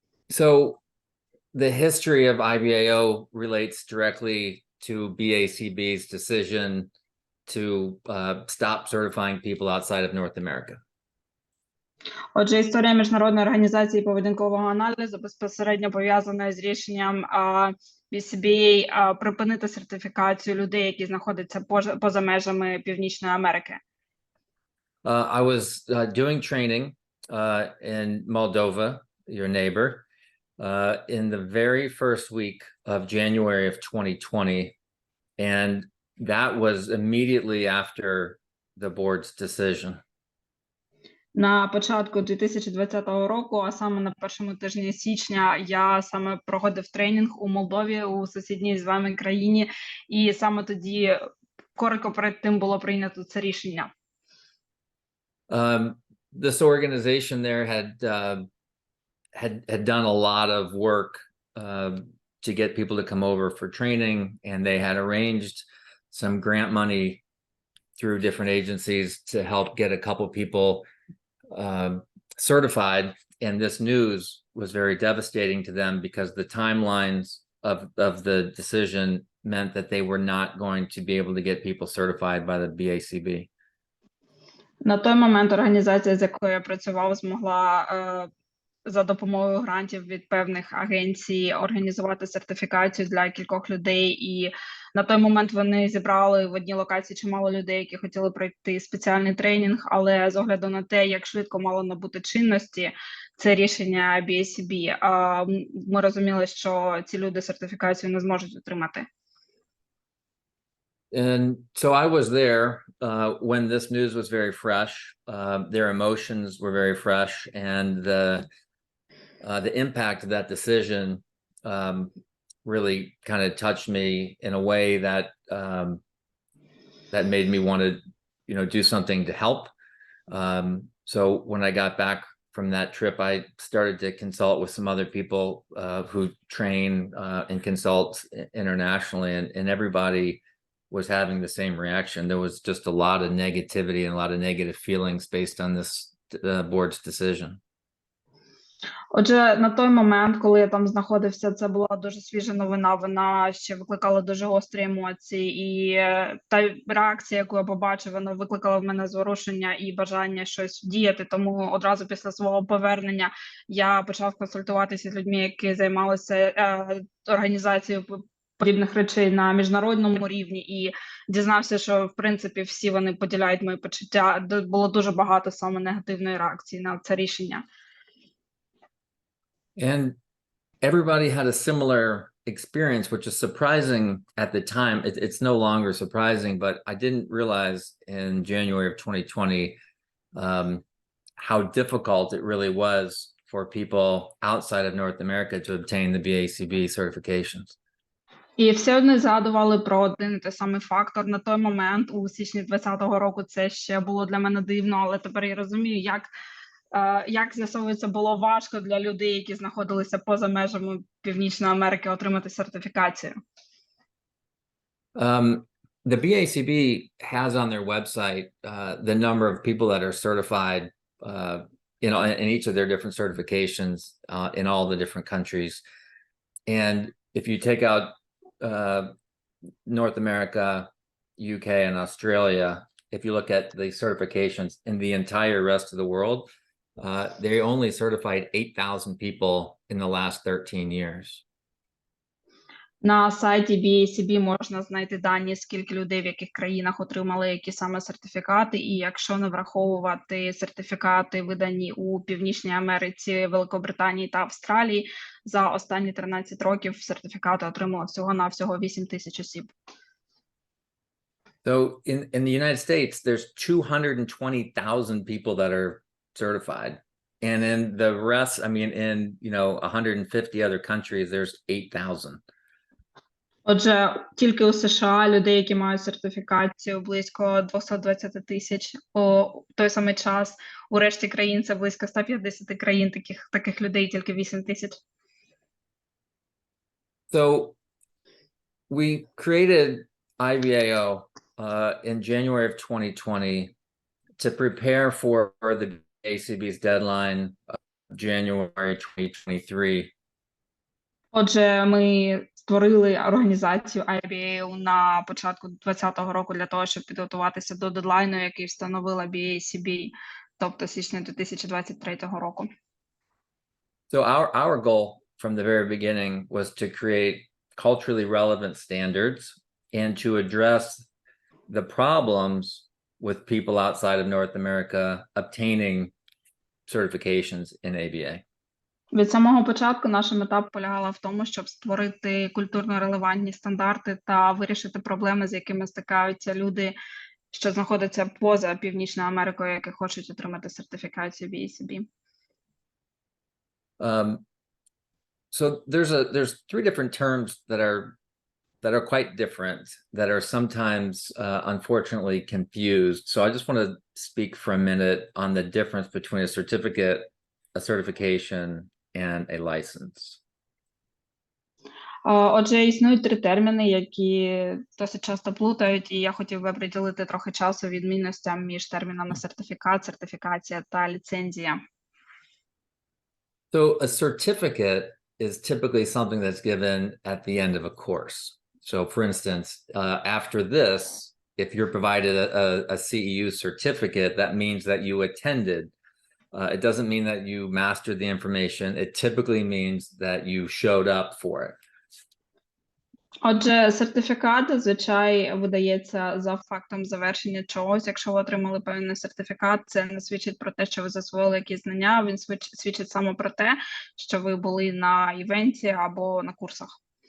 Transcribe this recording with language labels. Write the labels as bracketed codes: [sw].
[en] So the history of IBAO relates directly to BACB's decision to stop certifying people outside of North America. [uk] Отже, історія Міжнародної організації поведінкового аналізу безпосередньо пов'язана з рішенням BCBA припинити сертифікацію людей, які знаходяться поза межами Північної Америки. [en] I was doing training in Moldova, your neighbor, in the very first week of January of 2020, and that was immediately after the board's decision. [uk] На початку 2020 року, а саме на першому тижні січня, я саме проходив тренінг у Молдові, у сусідній з вами країні, і саме тоді, коротко перед тим, було прийнято це рішення. [en] This organization there had done a lot of work to get people to come over for training, and they had arranged some grant money through different agencies to help get a couple people certified. And this news was very devastating to them because the timelines of the decision meant that they were not going to be able to get people certified by the BACB. [uk] На той момент організація, з якою я працював, змогла за допомогою грантів від певних агенцій організувати сертифікацію для кількох людей. І на той момент вони зібрали в одній локації чимало людей, які хотіли пройти спеціальний тренінг, але з огляду на те, як швидко мало набути чинності це рішення BACB, ми розуміли, що ці люди сертифікацію не зможуть отримати. [en] And so I was there when this news was very fresh. Their emotions were very fresh, and the impact of that decision really kind of touched me in a way that that made me want to, do something to help. So when I got back from that trip, I started to consult with some other people who train and consult internationally, and everybody was having the same reaction. There was just a lot of negativity and a lot of negative feelings based on this board's decision. [uk] Отже, на той момент, коли я там знаходився, це була дуже свіжа новина, вона ще викликала дуже гострі емоції, і та реакція, яку я побачив, вона викликала в мене зворушення і бажання щось діяти, тому одразу після свого повернення я почав консультуватися з людьми, які займалися організацією подібних речей на міжнародному рівні, і дізнався, що, в принципі, всі вони поділяють мої почуття. Було дуже багато саме негативної реакції на це рішення. [en] And everybody had a similar experience, which is surprising at the time. It's no longer surprising, but I didn't realize in January of 2020 how difficult it really was for people outside of North America to obtain the BACB certifications. [uk] І всі одні згадували про один і той самий фактор. На той момент, у січні 2020 року, це ще було для мене дивно, але тепер я розумію, як з'ясовується, було важко для людей, які знаходилися поза межами Північної Америки, отримати сертифікацію. [en] The BACB has on their website the number of people that are certified in each of their different certifications in all the different countries. And if you take out North America, UK, and Australia, if you look at the certifications in the entire rest of the world, they only certified 8,000 people in the last 13 years. [uk] На сайті BACB можна знайти дані, скільки людей в яких країнах отримали які саме сертифікати, і якщо не враховувати сертифікати, видані у Північній Америці, Великобританії та Австралії, за останні 13 років сертифікати отримало всього-навсього 8,000 осіб. [en] So in the United States, there's 220,000 people that are certified. And in the rest, I mean, in 150 other countries, there's 8,000. [uk] Отже, тільки у США людей, які мають сертифікацію, близько 220 тисяч. У той самий час у решті країн це близько 150 країн, таких людей тільки 8 тисяч. [en] So we created IVAO in January of 2020 to prepare for the ACB's deadline of January 2023. [uk] Отже, ми створили організацію IBAO на початку 2020 року для того, щоб підготуватися до дедлайну, який встановила BACB, тобто січня 2023 року. [en] So our goal from the very beginning was to create culturally relevant standards and to address the problems with people outside of North America obtaining certifications in ABA. [uk] Від самого початку наша мета полягала в тому, щоб створити культурно релевантні стандарти та вирішити проблеми, з якими стикаються люди, що знаходяться поза Північною Америкою, які хочуть отримати сертифікацію BACB. [en] So there's three different terms that are that are quite different, that are sometimes unfortunately confused. So I just want to speak for a minute on the difference between a certificate, a certification, and a license. [uk] Отже, існують три терміни, які досить часто плутають, і я хотів би приділити трохи часу відмінностям між термінами сертифікат, сертифікація та ліцензія. [en] So a certificate is typically something that's given at the end of a course. So for instance, after this, if you're provided a CEU certificate, that means that you attended. It doesn't mean that you mastered the information. It typically means that you showed up for it. [uk] Отже, сертифікат зазвичай видається за фактом завершення чогось. Якщо ви отримали певний сертифікат, це не свідчить про те, що ви засвоїли якісь знання, він свідчить саме про те, що ви були на івенті або на курсах.